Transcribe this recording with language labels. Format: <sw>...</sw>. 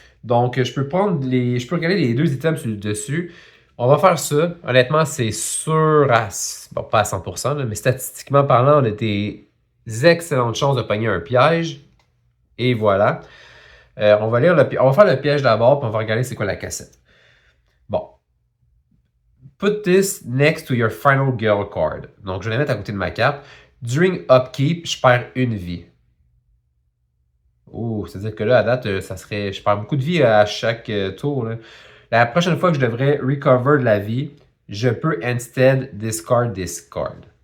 <fr>Donc, je peux regarder les 2 items sur le dessus. On va faire ça. Honnêtement, c'est sûr bon, pas à 100%, là, mais statistiquement parlant, on a des excellentes chances de pogner un piège. Et voilà. On va faire le piège d'abord, puis on va regarder c'est quoi la cassette. Bon.</fr> <en>Put this next to your final girl card.</en> <fr>Donc, je vais la mettre à côté de ma carte. During upkeep, je perds une vie. Oh, c'est-à-dire que là, à date, je perds beaucoup de vie à chaque tour. Là. La prochaine fois que je devrais recover de la vie, je peux</fr> <en>instead discard this card.</en>